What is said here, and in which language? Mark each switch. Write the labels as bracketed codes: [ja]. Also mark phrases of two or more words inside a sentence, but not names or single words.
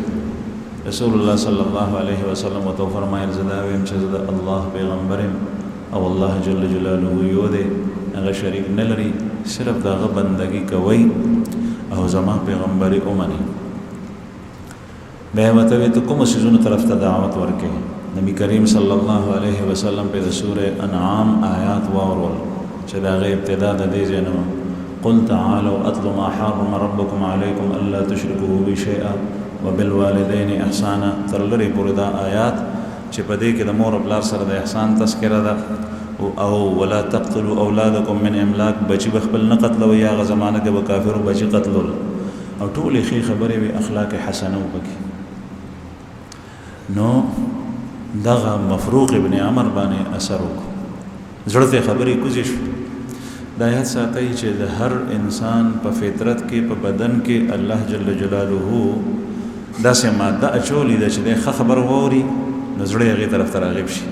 [ps] رسول الله صلی الله علیه وسلم ورته وفرمایل زه دا ویم چې زه د الله پیغمبر یم او الله جل جلاله یو دی، هغه شریک نه لري، صرف د هغه بندګي کوئ او زما پیغمبري اومني. بیا ورته وایي ته کومو څیزونو طرف ته دعوت ورکې؟ نبی کریم صلی الله علیه وسلم په د سوره انعام آیات واورول چې د هغې ابتدا د دې ځای نه [ar] قل تعالوا اتل ما حرم ربکم علیکم الا تشرکوا بی شیئا وبالوالدین احسانا [ps] تر لرې پورې دا آیات چې په دې کې د مور او پلار سره د احسان تذکره ده او [ar] ولا تقتلوا اولادکم من املاک، [ps] بچی بخپل نه قتلوي. هغه زمانه کې به کافرو بچی قتلول او ټولې ښې خبرې وي، اخلاق حسنه وکړي. نو دغه مفروق ابن عمر باندې اثر وکړو، زړه ته خبرې کوزې شو. دا یاد ساتئ چې د هر انسان په فطرت کې په بدن کې الله جل جلاله داسې ماده اچولې ده چې د ښه خبر واوري نو زړه یې هغې طرف ته راغب شي.